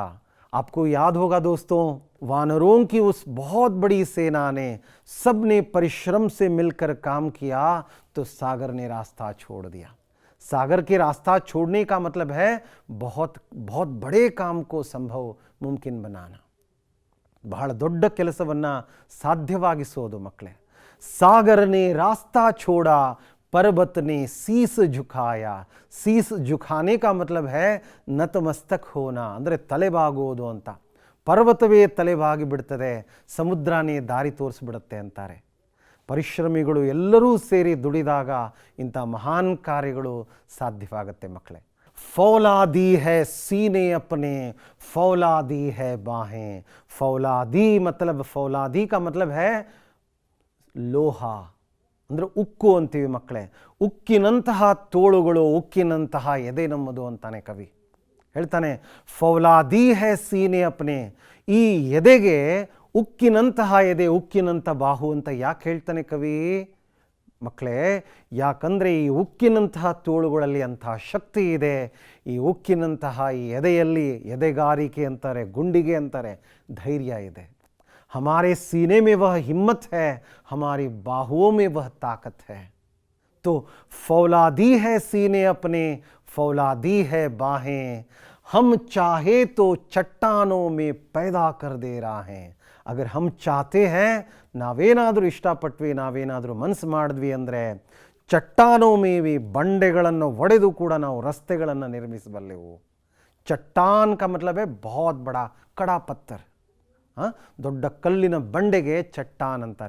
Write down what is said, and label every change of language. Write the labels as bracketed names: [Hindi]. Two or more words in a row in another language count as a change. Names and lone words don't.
[Hindi] आपको याद होगा दोस्तों, वानरों की उस बहुत बड़ी सेना ने, सब ने परिश्रम से मिलकर काम किया, तो सागर ने रास्ता छोड़ दिया. सागर के रास्ता छोड़ने का मतलब है बहुत बहुत बड़े काम को संभव मुमकिन बनाना, [Kannada] ಬಹಳ ದೊಡ್ಡ ಕೆಲಸವನ್ನು ಸಾಧ್ಯವಾಗಿಸೋದು ಮಕ್ಕಳೇ. [Hindi] सागर ने रास्ता छोड़ा, पर्वत ने शीस झुकाया. शीस झुकाने का मतलब है नतमस्तक होना, [Kannada] ಅಂದರೆ ತಲೆಬಾಗೋದು ಅಂತ. ಪರ್ವತವೇ ತಲೆಬಾಗಿ ಬಿಡ್ತದೆ, ಸಮುದ್ರನೇ ದಾರಿ ತೋರಿಸ್ಬಿಡುತ್ತೆ ಅಂತಾರೆ. ಪರಿಶ್ರಮಿಗಳು ಎಲ್ಲರೂ ಸೇರಿ ದುಡಿದಾಗ ಇಂಥ ಮಹಾನ್ ಕಾರ್ಯಗಳು ಸಾಧ್ಯವಾಗುತ್ತೆ ಮಕ್ಕಳೇ. [Hindi] ಫೌಲಾದಿ है सीने अपने, फौलादी है बाहें. फौलादी मतलब, फौलादी का मतलब है [Kannada] ಲೋಹ, ಅಂದರೆ ಉಕ್ಕು ಅಂತೀವಿ ಮಕ್ಕಳೇ. ಉಕ್ಕಿನಂತಹ ತೋಳುಗಳು, ಉಕ್ಕಿನಂತಹ ಎದೆ ನಮ್ಮದು ಅಂತಾನೆ ಕವಿ ಹೇಳ್ತಾನೆ. [Hindi] फौलादी है सीने अपने, [Kannada] ಈ ಎದೆಗೆ ಉಕ್ಕಿನಂತಹ ಎದೆ, ಉಕ್ಕಿನಂಥ ಬಾಹು ಅಂತ ಯಾಕೆ ಹೇಳ್ತಾನೆ ಕವಿ ಮಕ್ಕಳೇ? ಯಾಕಂದರೆ ಈ ಉಕ್ಕಿನಂತಹ ತೋಳುಗಳಲ್ಲಿ ಅಂತಹ ಶಕ್ತಿ ಇದೆ. ಈ ಉಕ್ಕಿನಂತಹ ಈ ಎದೆಯಲ್ಲಿ ಎದೆಗಾರಿಕೆ ಅಂತಾರೆ, ಗುಂಡಿಗೆ ಅಂತಾರೆ, ಧೈರ್ಯ ಇದೆ. [Hindi] हमारे सीने में वह हिम्मत है, हमारी बाहुओं में वह ताकत है. तो फौलादी है सीने अपने, फौलादी है बाहें. हम चाहे तो चट्टानों में पैदा कर दे रहा है. अगर हम चाहते हैं, [Kannada] ನಾವೇನಾದರೂ ಇಷ್ಟಪಟ್ವಿ, ನಾವೇನಾದರೂ ಮನಸ್ಸು ಮಾಡಿದ್ವಿ ಅಂದರೆ [Hindi] चट्टानों में भी, [Kannada] ಬಂಡೆಗಳನ್ನು ಒಡೆದು ಕೂಡ ನಾವು ರಸ್ತೆಗಳನ್ನು ನಿರ್ಮಿಸಬಲ್ಲೆವು. [Hindi] चट्टान का मतलब है बहुत बड़ा कड़ा पत्थर. [Kannada] ದೊಡ್ಡ ಕಲ್ಲಿನ ಬಂಡೆಗೆ ಚಟ್ಟಾನ್ ಅಂತಾರೆ.